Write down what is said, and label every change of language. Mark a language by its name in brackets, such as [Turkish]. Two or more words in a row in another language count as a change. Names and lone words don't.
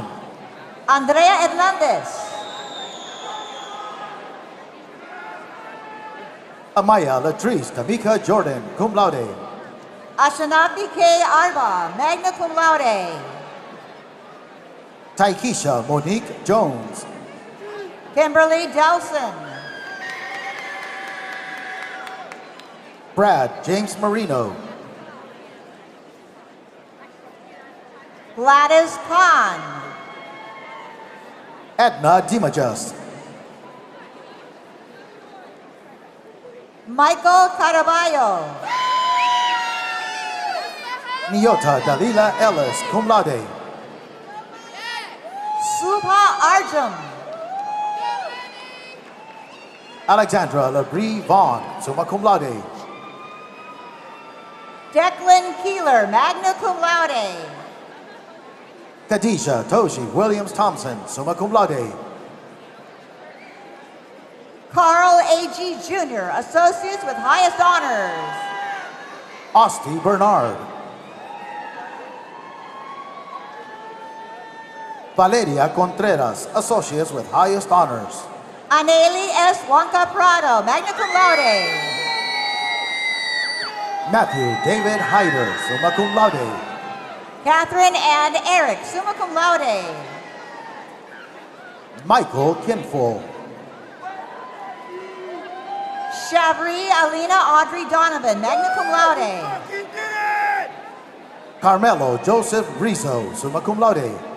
[English] Andrea Hernandez. Amaya Latrice Tamika Jordan, [Latin] cum laude. [English] Ashanafi K. Arba, [Latin] magna cum laude. [English] Taikisha Monique Jones. Kimberly Delson. Brad James Marino. Gladys Khan. Edna Dimajas. Michael Caraballo. Niota Dalila Ellis, [Latin] cum laude. [English] Subha Arjun. Alexandra Labrie Vaughn, [Latin] summa cum laude. Declan Keeler, magna cum laude. [English] Khadijah Toshi Williams Thompson, [Latin] summa cum laude. [English] Carl A.G. Jr., associates with highest honors. Osti Bernard. Valeria Contreras, associates with highest honors. Aneli S. [Latin] Juanca Prado, magna cum laude. [English] Matthew David Hyder, [Latin] summa cum laude. [English] Catherine and Eric, [Latin] summa cum laude. [English] Michael Kinful. Shabri Alina Audrey Donovan, [Latin] magna cum laude. [English] Carmelo Joseph Rizzo, [Latin] summa cum laude.